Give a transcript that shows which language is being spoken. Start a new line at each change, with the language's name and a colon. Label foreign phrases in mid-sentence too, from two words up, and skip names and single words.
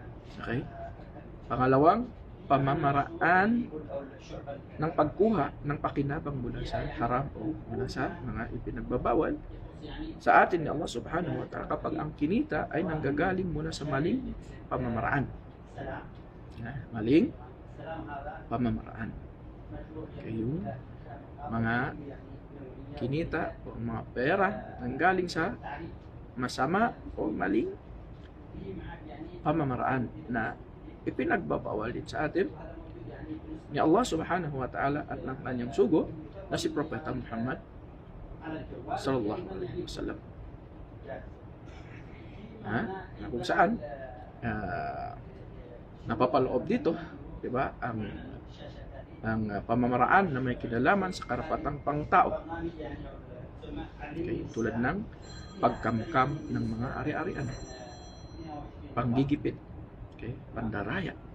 Filipino: Okay? Pangalawang, pamamaraan ng pagkuha ng pakinabang mula sa haram o mula sa mga ipinagbabawal sa atin ni Allah
Arabic: subhanahu wa ta'ala
Filipino: kapag ang kinita ay nanggagaling mula sa maling pamamaraan. Maling pamamaraan. Okay, yung mga kinita o mga pera nanggaling sa masama o maling pamamaraan na ipinagbabawal din sa atin ni Allah
Arabic: subhanahu wa ta'ala
Filipino: at ng kanyang sugo na si Propeta Muhammad
Arabic: sallallahu alaihi wasallam.
Filipino: Na kung saan napapaloob dito, di ba, ang pamamaraan na may kinalaman sa karapatang pangtao. Okay, tulad ng pagkamkam ng mga ari-arian, panggigipit, okay, pandaraya.